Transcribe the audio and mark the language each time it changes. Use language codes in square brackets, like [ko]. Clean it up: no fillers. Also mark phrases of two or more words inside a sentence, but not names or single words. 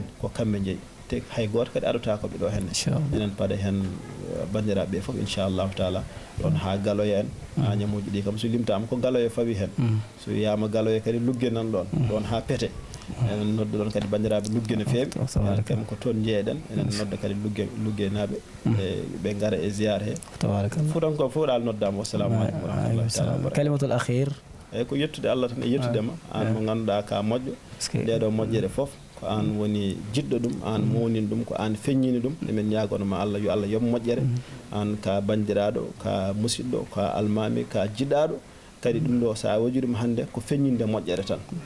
[ff] ko kamɓe jeeyi te hay goto kadi aɗota koɓe ɗo henne enen paɗa hen bandiraɓe foof [ar] إن شاء الله تعالى [ff] ɗon ha Galoya en ha ñamuji ɗi kam so limtama ko Galoya fawi hen so wiyama Galoya kadi Lugge nan ɗon ha Pété enen nodda ɗon kadi bandiraɓe Lugge no fewi enen kam ko toon jeeɗen enen nodda kadi Lugge naaɓe ɓe gara e ziyara he fuutankoɓe fof ɗal noddama [ar] والسلام عليكم ورحمة الله تعالى وبركاته كلمة الأخير [ff] eyyi ko yettude Allah tan e yettudema an mo ganduɗa ka moƴƴo ɗeɗo moƴƴere foof ko an woni jiɗɗo ɗum an mownin ɗum ko an feññini ɗum emin ñagonoma Allah yo Allah yob moƴƴere an ka bandiraɗo ka musidɗo ka almami ka jiɗaɗo kadi ɗum ɗo sa waɗi ɗum hande ko feññinde moƴƴere tan